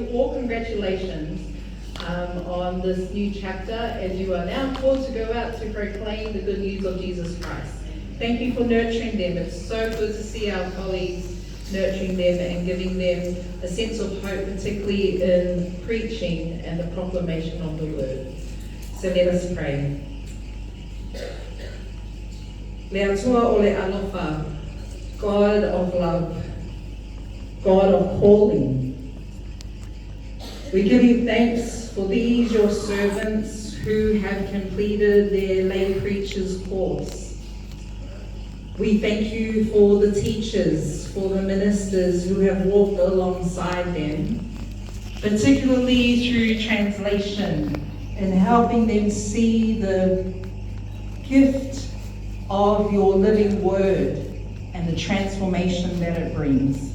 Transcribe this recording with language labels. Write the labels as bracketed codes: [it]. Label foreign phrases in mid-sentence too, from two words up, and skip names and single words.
[en] All congratulations on this new chapter as you are now called to go out to proclaim the good news of Jesus Christ. Thank you for nurturing them. It's so good to see our colleagues nurturing them and giving them a sense of hope, particularly in preaching and the proclamation of the word. So let us pray. [sm] Le atua o le alofa, [en] God of love, God of calling. We give you thanks for these your servants who have completed their lay preacher's course. We thank you for the teachers, for the ministers who have walked alongside them, particularly through translation and helping them see the gift of your living word and the transformation that it brings.